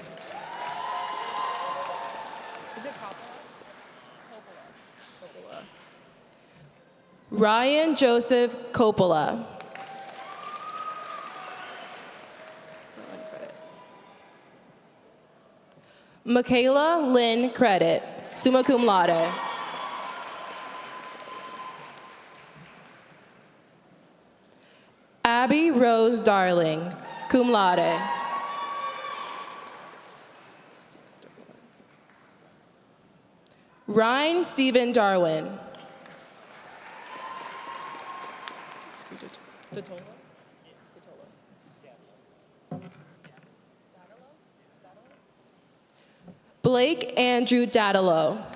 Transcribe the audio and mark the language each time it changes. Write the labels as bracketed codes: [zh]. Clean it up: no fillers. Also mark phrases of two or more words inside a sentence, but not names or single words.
[en] Is it Coppola? Coppola. Ryan Joseph Coppola. Michaela Lynn Credit, [la] summa cum laude. [en] Abby Rose Darling, [la] cum laude. [en] Ryan Stephen Darwin. Blake Andrew Dadalo.